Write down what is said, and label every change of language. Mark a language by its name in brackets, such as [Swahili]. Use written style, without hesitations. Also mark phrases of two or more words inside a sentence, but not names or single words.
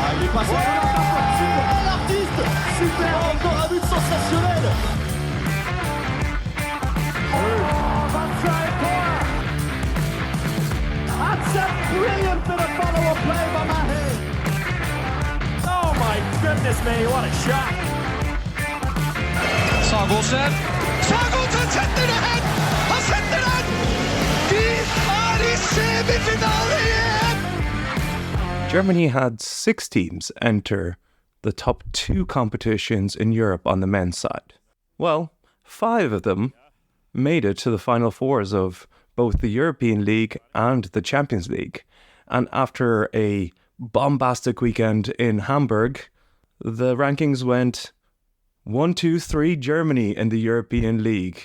[French] passe. Super, l'artiste. Super, encore un but sensationnel. [English] That's a brilliant bit of follow-up play by Mahe. Oh my goodness me, what a shot. [Norwegian] Sagosen setter det hen! Han setter den! De er i semifinale igjen! [English] Germany had 6 teams enter the top 2 competitions in Europe on the men's side. Well, 5 of them made it to the final fours of both the European League and the Champions League. And after a bombastic weekend in Hamburg, the rankings went 1, 2, 3 Germany in the European League.